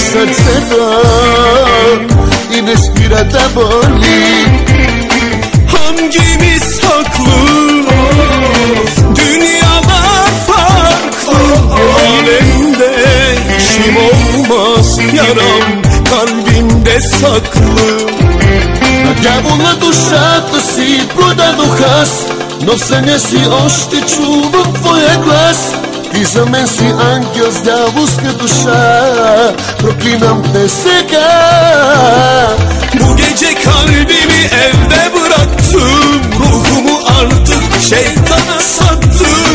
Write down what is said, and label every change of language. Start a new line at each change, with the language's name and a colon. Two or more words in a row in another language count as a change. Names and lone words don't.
Bulgarian: sърцето и не спира да боли.
Turkish: Hangimiz haklı? Dünyalar farklı. Alemde işim olmaz, yaram kalbimde saklı.
Bulgarian: На дявола душата си продадох аз, но в съня си още чувам твоя глас. Ти за мен си ангел с дяволска душа, проклинам те сега.
Turkish: Bu gece kalbimi evde bıraktım, ruhumu artık şeytana sattım.